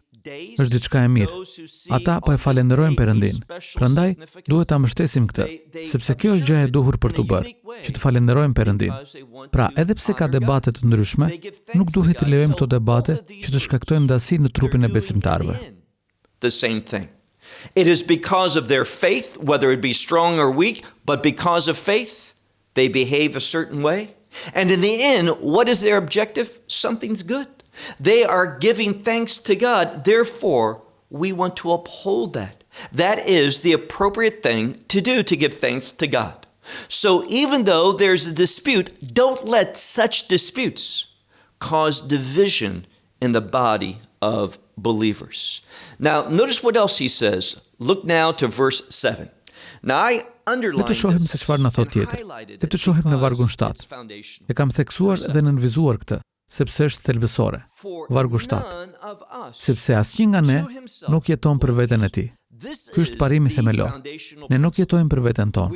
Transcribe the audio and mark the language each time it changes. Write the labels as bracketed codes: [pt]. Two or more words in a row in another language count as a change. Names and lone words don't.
[sq] Është diçka e mirë. Ata po e falenderojnë Perëndin. Prandaj duhet ta mbështesim këtë, sepse kjo është gjëja e duhur për të bërë, që të falenderojmë Perëndin. Pra, edhe pse ka debate të ndryshme, nuk duhet të lejojmë këto debate që të shkaktojnë ndasi në trupin e besimtarëve. [en] The same thing. It is because of their faith, whether it be strong or weak, but because of faith, they behave a certain way. And in the end, what is their objective? Something's good. They are giving thanks to God. Therefore, we want to uphold that. That is the appropriate thing to do, to give thanks to God. So even though there's a dispute, don't let such disputes cause division in the body of believers. Now, notice what else he says. Look now to verse 7. Now, I underline [sq] Le të shohim se çfarë na thot tjetër. Le të shohim në vargun 7. E kam theksuar dhe nënvizuar këtë, sepse është thelbësore. Vargu 7. Sepse asnjë nga ne nuk jeton për veten e tij. Ky është parimi themelor. Ne nuk jetojmë për veten tonë.